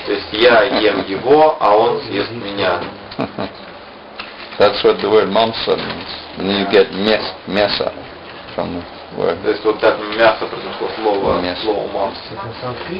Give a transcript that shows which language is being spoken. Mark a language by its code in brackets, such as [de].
[ru] То есть я ем его, а он съест меня. [en] That's what the word mamsa means. And then you get mesa from the word. [ru] То есть вот так мясо произошло слово мамса.